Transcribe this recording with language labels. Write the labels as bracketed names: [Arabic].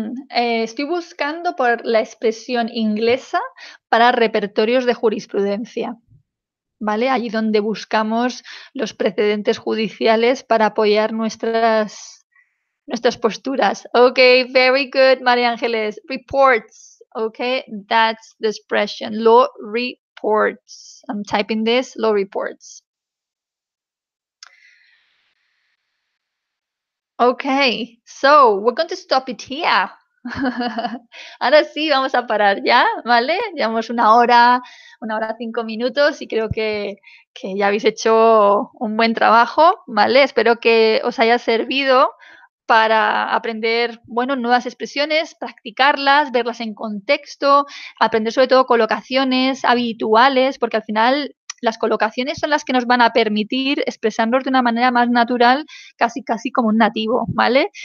[Spanish] Estoy buscando por la expresión inglesa para repertorios de jurisprudencia. ¿Vale? Allí donde buscamos los precedentes judiciales para apoyar nuestras posturas. [English] Okay, very good, María Ángeles. Reports, okay, that's the expression. Law reports. I'm typing this, law reports. Okay, so we're going to stop it here. [Spanish] Ahora sí, vamos a parar ya, ¿vale? Llevamos una hora 5 minutos y creo que ya habéis hecho un buen trabajo, ¿vale? Espero que os haya servido para aprender, bueno, nuevas expresiones, practicarlas, verlas en contexto, aprender sobre todo colocaciones habituales, porque al final las colocaciones son las que nos van a permitir expresarnos de una manera más natural, casi como un nativo, ¿vale?